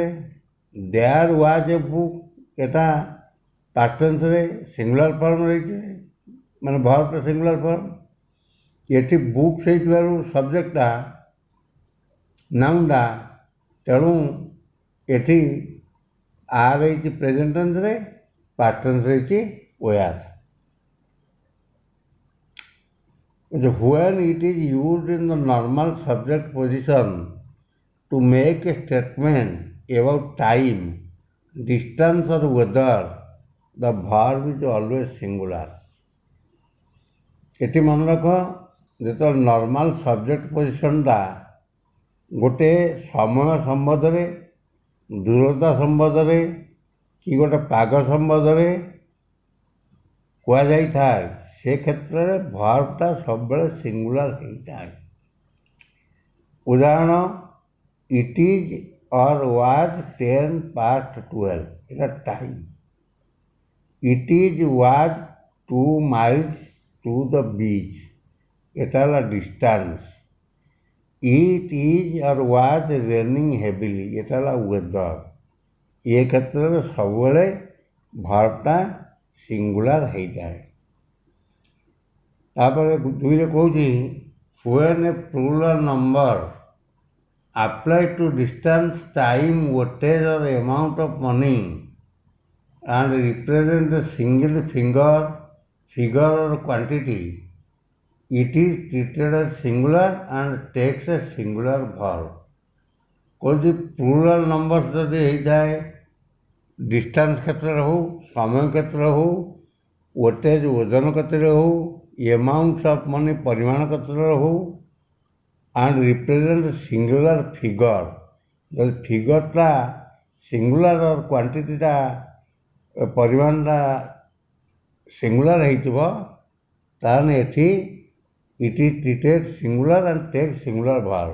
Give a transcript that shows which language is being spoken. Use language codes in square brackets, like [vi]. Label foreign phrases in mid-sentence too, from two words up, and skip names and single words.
[en] there was a book [or] ଏଟା [en] past tenseରେ singular form [or] ରହିଛି ମାନେ [en] verbଟା singular form। [or] ଏଠି ବୁକ୍ସ ହେଇଥିବାରୁ [en] subjectଟା nounଟା, [or] ତେଣୁ ଏଠି ଆର୍ ହେଇଛି [en] present tenseରେ, past tenseରେ [or] ହେଇଛି ୱେୟାର। [en] When it is used in the normal subject position to make a statement about time, distance or weather, the verb is always singular. [or] ଏଠି ମନେ ରଖ, ଯେତେବେଳେ [en] normal subject positionଟା [or] ଗୋଟେ ସମୟ ସମ୍ବନ୍ଧରେ, ଦୂରତା ସମ୍ବନ୍ଧରେ କି ଗୋଟେ ପାଗ ସମ୍ବନ୍ଧରେ କୁହାଯାଇଥାଏ, ସେ କ୍ଷେତ୍ରରେ ଭର୍ବଟା ସବୁବେଳେ ସିଙ୍ଗୁଲାର ହେଇଥାଏ। ଉଦାହରଣ, [en] it is or was [or] 10:12, ଏଟା ଟାଇମ୍। [en] it is was 2 miles to the beach, [or] ଏଟା ହେଲା ଡିଷ୍ଟାନ୍ସ। [en] it is or was raining heavily, [or] ଏଟା ହେଲା [en] ୱେଦର। [or] ଏ କ୍ଷେତ୍ରରେ ସବୁବେଳେ ଭର୍ବଟା ସିଙ୍ଗୁଲାର ହେଇଥାଏ। ତାପରେ 2ରେ କହୁଛି [en] when a plural number applied to distance, time, wattage or amount of money and represent a single figure or quantity, it is treated as singular and takes a singular verb। [or] କହୁଛି [en] plural number [or] ଯଦି ହେଇଥାଏ, ଡିଷ୍ଟାନ୍ସ କ୍ଷେତ୍ରରେ ହଉ, ସମୟ କ୍ଷେତ୍ରରେ ହଉ, ୱେଟେଜ ଓଜନ କ୍ଷେତ୍ରରେ ହଉ, [en] amounts of money [or] ପରିମାଣ କ୍ଷେତ୍ରରେ ହଉ, [en] and represent singular figure, [or] ଯଦି ଫିଗରଟା [en] singular quantityଟା [or] ପରିମାଣଟା ସିଙ୍ଗୁଲାର ହେଇଥିବ, ତାହେଲେ ଏଠି [en] it is treated singular and take singular verb.